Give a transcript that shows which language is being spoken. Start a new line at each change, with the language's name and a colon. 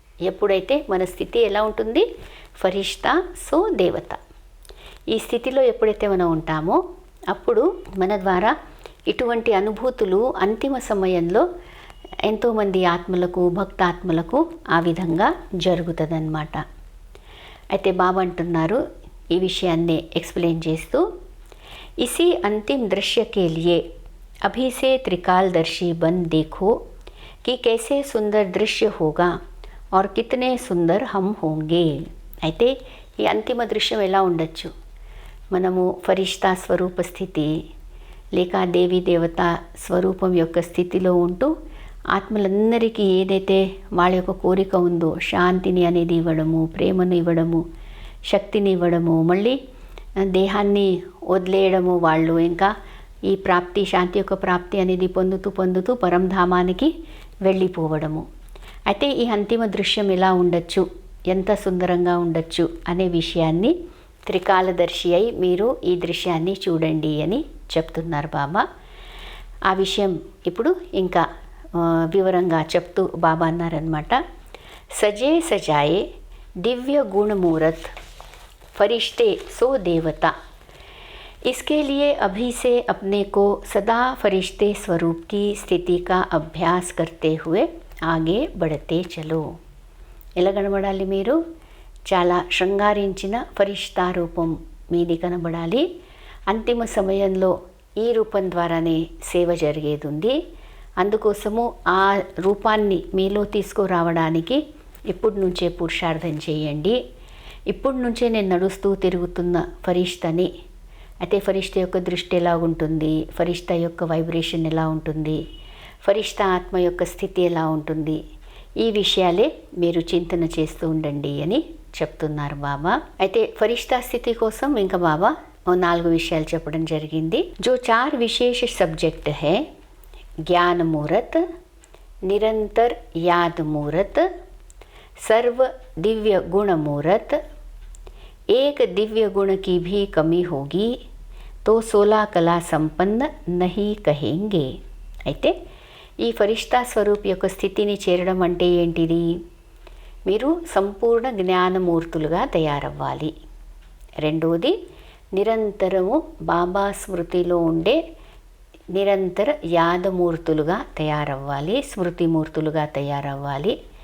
Telugu: ఎప్పుడైతే మన స్థితి ఎలా ఉంటుంది? ఫరిష్తా సో దేవత. ఈ స్థితిలో ఎప్పుడైతే మనం ఉంటామో అప్పుడు మన ద్వారా ఇటువంటి అనుభూతులు అంతిమ సమయంలో ఎంతోమంది ఆత్మలకు భక్తాత్మలకు ఆ విధంగా జరుగుతుందన్నమాట. అయితే బాబా అంటున్నారు ఈ విషయాన్ని ఎక్స్ప్లెయిన్ చేస్తూ,
Hindi: ఇसी अंतिम दृश्य के लिए अभी से त्रिकालदर्शी बन देखो कि कैसे सुंदर दृश्य होगा और कितने सुंदर हम होंगे.
Telugu: అయితే ఈ అంతిమ దృశ్యం ఎలా ఉండొచ్చు? మనము ఫరిష్తా స్వరూప స్థితి లేక దేవీ దేవత స్వరూపం యొక్క స్థితిలో ఉంటూ ఆత్మలందరికీ ఏదైతే వాళ్ళ యొక్క కోరిక ఉందో శాంతిని అనేది ఇవ్వడము, ప్రేమను ఇవ్వడము, శక్తిని ఇవ్వడము, మళ్ళీ దేహాన్ని వదిలేయడము, వాళ్ళు ఇంకా ఈ ప్రాప్తి శాంతి యొక్క ప్రాప్తి అనేది పొందుతూ పరంధామానికి వెళ్ళిపోవడము. అయితే ఈ అంతిమ దృశ్యం ఎలా ఉండొచ్చు, ఎంత సుందరంగా ఉండొచ్చు అనే విషయాన్ని త్రికాలదర్శి అయి మీరు ఈ దృశ్యాన్ని చూడండి అని చెప్తున్నారు బాబా. ఆ విషయం ఇప్పుడు ఇంకా వివరంగా చెప్తూ బాబా అన్నారనమాట.
Hindi: సజే సజాయే దివ్య గుణమూరత్ फरिश्ते सो देवता इसके लिए अभी से अपने को सदा फरिश्ते स्वरूप की स्थिति का अभ्यास करते हुए आगे बढ़ते चलो.
Telugu: ఎలా కనబడాలి? మీరు చాలా శృంగారించిన ఫరిష్తా రూపం మీది కనబడాలి. అంతిమ సమయంలో ఈ రూపం ద్వారానే సేవ జరిగేది ఉంది. అందుకోసము ఆ రూపాన్ని మీలో తీసుకురావడానికి ఇప్పటి నుంచే పురుషార్థం చేయండి. ఇప్పటి నుంచే నేను నడుస్తూ తిరుగుతున్న ఫరిష్తాని. అయితే ఫరిష్తా యొక్క దృష్టి ఎలా ఉంటుంది, ఫరిష్తా యొక్క వైబ్రేషన్ ఎలా ఉంటుంది, ఫరిష్తా ఆత్మ యొక్క స్థితి ఎలా ఉంటుంది, ఈ విషయాలే మీరు చింతన చేస్తూ ఉండండి అని చెప్తున్నారు బాబా. అయితే ఫరిష్తా స్థితి కోసం ఇంకా బాబా 4 విషయాలు చెప్పడం జరిగింది.
Hindi: जो 4 विशेष सब्जेक्ट है ज्ञान मूर्त, निरंतर याद मूर्त, सर्व दिव्य गुण मूर्त, एक दिव्य गुण की भी कमी होगी तो 16 कला संपन्न नहीं कहेंगे.
Telugu: అయితే ఈ ఫరిష్తా స్వరూప్ యొక్క స్థితిని చేరడం అంటే ఏంటిది? మీరు సంపూర్ణ జ్ఞానమూర్తులుగా తయారవ్వాలి. రెండోది నిరంతరము బాబా స్మృతిలో ఉండే నిరంతర యాదమూర్తులుగా తయారవ్వాలి, స్మృతిమూర్తులుగా తయారవ్వాలి.